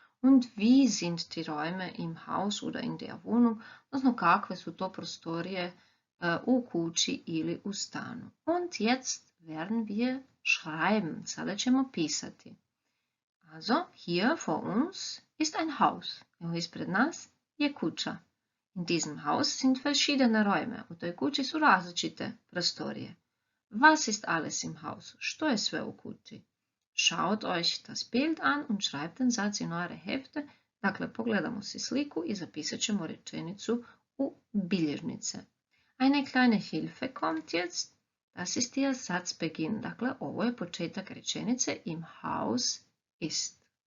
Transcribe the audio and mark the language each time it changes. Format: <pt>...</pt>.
<de>Und wie sind die Räume im Haus oder in der Wohnung,</de> <hr>odnosno kakve su to prostorije u kući ili u stanu.</hr> <de>Und jetzt werden wir schreiben.</de> <hr>Sada ćemo pisati.</hr> <de>Also, hier vor uns ist ein Haus.</de> <hr>Evo ispred nas je kuća.</hr> <de>In diesem Haus sind verschiedene Räume.</de> <hr>U toj kući su različite prostorije.</hr> <de>Was ist alles im Haus?</de> <hr>Što je sve u kući?</hr> <de>Schaut euch das Bild an und schreibt den Satz in eure Hefte.</de> <hr>Dakle, pogledamo si sliku i zapisat ćemo rečenicu u bilježnice.</hr> <de>Eine kleine Hilfe kommt jetzt. Das ist der Satzbeginn.</de> <hr>Dakle, ovo je početak rečenice</hr> <de>im Haus ist.</de>